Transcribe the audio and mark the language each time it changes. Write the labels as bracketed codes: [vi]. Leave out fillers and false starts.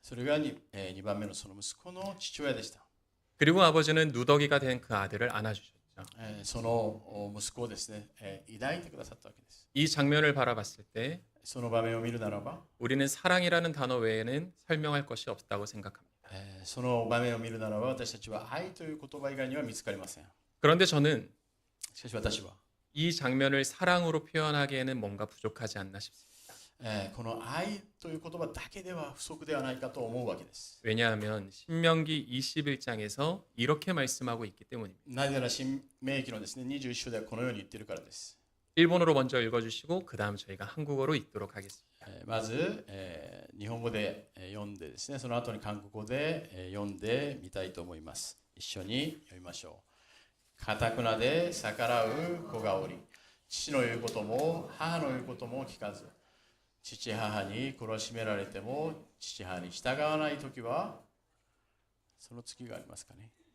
[ja] それが 2番目のその息子の父親でした。 [ko] 그리고 아버지는 누더기가 된 그 아들을 안아주셨죠. [ja] その息子をですね、抱いてくださったわけです。 [ko] 이 장면을 바라봤을 때 [ja] その場面を見るならば、 [ko] 우리는 사랑이라는 단어 외에는 설명할 것이 없다고 생각합니다. [ja] その場面を見るならば、私たちは愛という言葉以外には見つかりません。 [ko] 그런데 저는 [ja] しかし私は [ko] 이 장면을 사랑으로 표현하기에는 뭔가 부족하지 않나 싶습니다. [ja] この愛という言葉だけでは不足ではないかと思うわけです。 [ko] 왜냐하면 신명기 21장에서 이렇게 말씀하고 있기 때문입니다. [ja] なぜなら新明記のですね21章ではこのように言っているからです。 [ko] 일본어로 먼저 읽어주시고 그 다음 저희가 한국어로 읽도록 하겠습니다. [ja] まず日本語で読んでですね、その後に韓国語で読んでみたいと思います。一緒に読みましょう。かたくなで逆らう子がおり、父の言うことも母の言うことも聞かず、父母に懲しめられても父母に従わないときは、その次がありますかね。